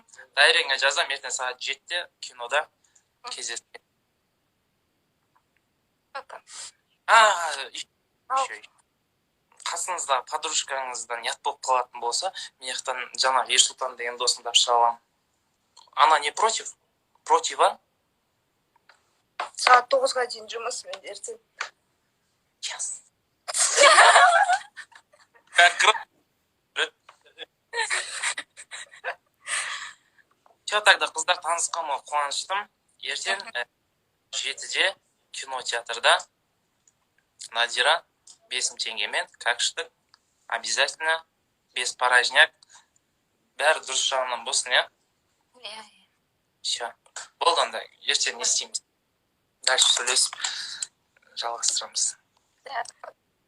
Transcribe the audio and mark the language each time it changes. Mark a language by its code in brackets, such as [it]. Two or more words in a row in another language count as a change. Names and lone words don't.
[kk] Дайреңе жазам, ертең сағат 7-те кинода кездесеміз. [ru] Пока. [kk] Қасыңызда подружкаңыздан ұят болып қалатын болса, мен жақтан жаңағы Ерсұлтан деген досымды шыға аламын. [ru] Она не против? Против, а? [kk] Сағат 9-ға дейін жұмыс мен ертең. [en] Yes. [ru] Все, тогда [kk] қыздар танысқаныма қуаныштым. Ертең 7-де кинотеатрда Надира 5 теңгемен, [ru] как штык, обязательно, без порожняк, [kk] бәрі дұрыс жағынан болсын, [ru] я? Все. [kk] Болды онда, ертең не істейміз? Дальше сөйлесіп жалғастырамыз.